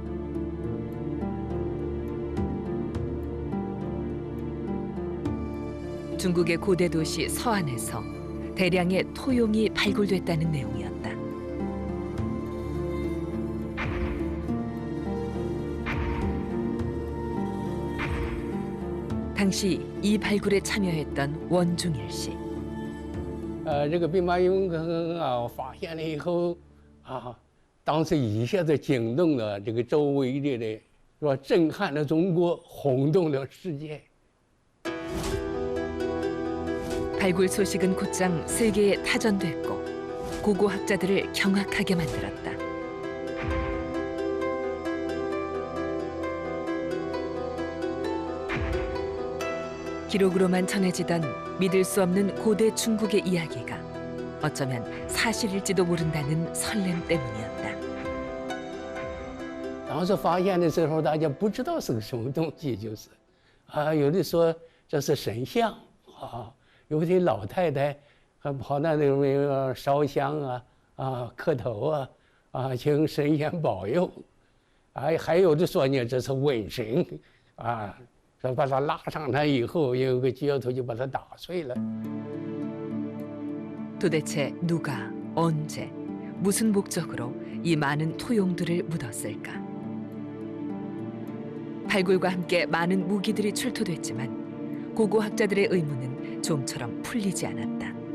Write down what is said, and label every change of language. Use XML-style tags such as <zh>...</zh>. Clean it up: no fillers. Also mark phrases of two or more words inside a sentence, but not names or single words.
<ko>중국의 고대 도시 서안에서 대량의 토용이 발굴됐다는 내용이었다. 당시 이 발굴에 참여했던 원중일 씨.</ko> <zh>这个兵马俑坑啊，发现了以后啊，当时一下子惊动了这个周围的人，是吧？震撼了中国，轰动了世界。</zh> <ko>발굴 소식은 곧장 세계에 타전됐고 고고학자들을 경악하게 만들었다. 기록으로만 전해지던 믿을 수 없는 고대 중국의 이야기가 어쩌면 사실일지도 모른다는 설렘 때문이었다.</ko> <zh>当时发现的时候，大家不知道是个什么东西，就是啊，有的说这是神像啊。有的老太太还跑到那边烧香啊、磕头请神仙保佑，还有的说呢这是瘟神啊，说把他拉上台以后，有个镢头就把他打碎了。</zh> <ko>도대체 누가, 언제, 무슨 목적으로 이 많은 토용들을 묻었을까? 발굴과 함께 많은 무기들이 출토됐지만 고고학자들의 의문은 좀처럼 풀리지 않았다.</ko>